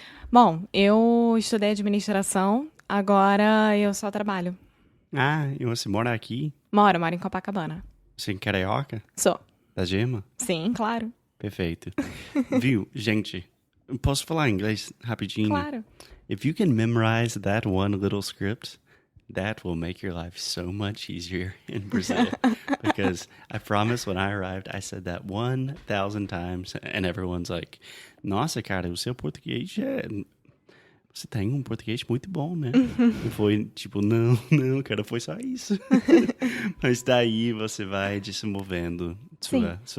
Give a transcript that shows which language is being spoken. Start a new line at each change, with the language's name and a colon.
Portuguese: Bom, eu estudei administração, agora eu só trabalho. Ah, e você mora aqui? Moro em Copacabana. Você é carioca? Sou. Da Gema? Sim, claro. Perfeito. Viu, gente? Posso falar inglês rapidinho? Claro.
English: If you can memorize that one little script, that will make your life so much easier in Brazil. Because I promise when I arrived, I said that 1,000 times, and everyone's like,
Portuguese: nossa, cara, o seu português Você tem um português muito bom, né? E foi tipo, não, cara, foi só isso. Mas daí você vai desenvolvendo sua